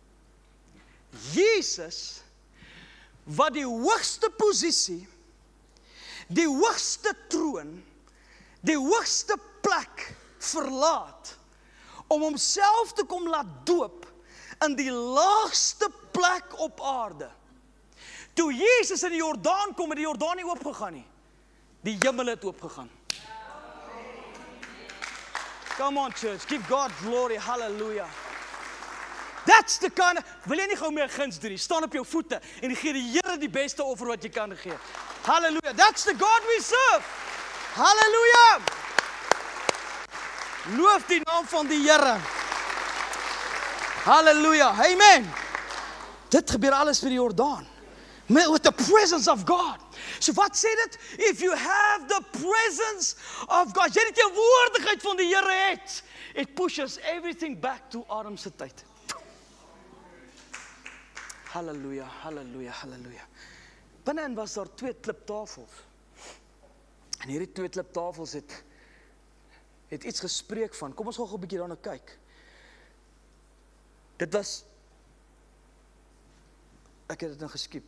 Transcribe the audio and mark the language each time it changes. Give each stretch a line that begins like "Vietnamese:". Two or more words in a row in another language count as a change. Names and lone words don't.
Afrikaans: Jesus, wat die hoogste posisie, die hoogste troon, die hoogste plek verlaat, om homself te kom laat doop in die laagste plek op aarde. Toe Jesus in die Jordaan kom, het die Jordaan nie oopgegaan nie. Die hemel het oopgegaan.
English: Come on church, give God glory, hallelujah. That's the kind of,
Afrikaans: wil jy nie gou meer guns doen nie, staan op jou voete en gee die Here die beste offer wat jy kan gee.
English: Hallelujah, that's the God we serve. Hallelujah.
Afrikaans: Loof die naam van die Here. Hallelujah, amen. Dit gebeur alles by die Jordaan.
English: With the presence of God.
Afrikaans: So wat sê dit?
English: If you have the presence of God,
Afrikaans: jy die teenwoordigheid van die Here het,
English: it pushes everything back to Adam
Afrikaans: se tyd. Halleluja, halleluja, halleluja. Binne-in was daar 2 kliptafels. En hierdie 2 kliptafels het iets gespreek van. Kom ons gaan gou 'n bietjie daarna kyk. Dit was, ek het dit nou geskiep.